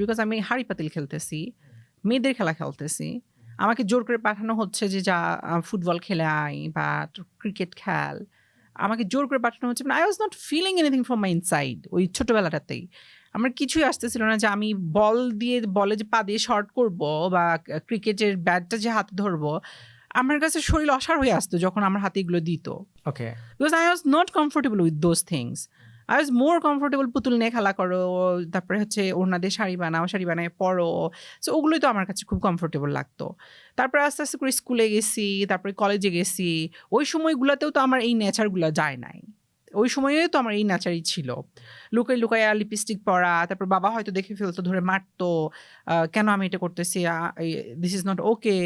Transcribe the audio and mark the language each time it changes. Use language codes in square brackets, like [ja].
[bn] Because আমি হাড়ি পাতিল খেলতেছি, মেয়েদের খেলা খেলতেছি, আমাকে জোর করে পাঠানো হচ্ছে যে যা ফুটবল খেলে আয় বা ক্রিকেট খেল, আমাকে জোর করে পাঠানো হচ্ছে। [en] I was not feeling anything from my inside. [bn] ওই ছোটবেলাটাতেই আমার কিছুই আসতেছিল না যে আমি বলে যে পা দিয়ে শর্ট করবো বা ক্রিকেটের ব্যাটটা যে হাতে ধরবো। আমার কাছে শরীর অসাড় হয়ে আসতো যখন আমার হাতে এগুলো দিত, ওকে। [en] because I was not comfortable with those things. I was more comfortable [bn] পুতুল নিয়ে খেলা করো, তারপরে হচ্ছে ওড়না দিয়ে শাড়ি বানাও, শাড়ি বানায় পরো। সো ওগুলোই তো আমার কাছে খুব কমফোর্টেবল লাগতো। তারপরে আস্তে আস্তে করে স্কুলে গেছি, তারপরে কলেজে গেছি। ওই সময়গুলোতেও তো আমার এই নেচারগুলো যায় নাই। ওই সময়ে তো আমার এই নেচারই ছিল, লুকাই লুকাইয়া লিপস্টিক পরা, তারপর বাবা হয়তো দেখে ফেলতো, ধরে মারতো, কেন আমি এটা করতেছি, [en] This is not okay.